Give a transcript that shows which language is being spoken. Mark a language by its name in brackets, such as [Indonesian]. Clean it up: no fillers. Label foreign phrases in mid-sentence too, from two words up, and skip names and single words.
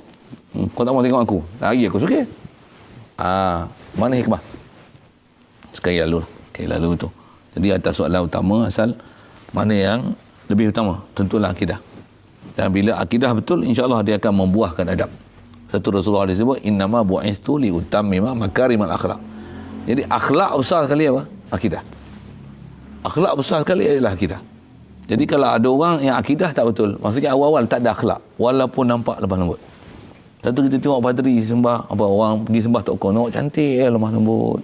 [Malay] Kau tak mau tengok aku? Lagi aku suka. Mana hikmah? Sekali lalu tu. Jadi atas soalan utama asal mana yang lebih utama? Tentulah akidah. Dan bila akidah betul, insya-Allah dia akan membuahkan adab. Satu Rasulullah disebut [Arabic] إنما بعثت لأتمم مكارم الأخلاق. [Malay] Jadi akhlak besar sekali apa? Akidah. Akhlak besar sekali adalah akidah. Jadi kalau ada orang yang akidah tak betul, maksudnya awal-awal tak ada akhlak, walaupun nampak lemah lembut. Satu kita tengok padri sembah, orang pergi sembah tok kono, cantik lemah lembut.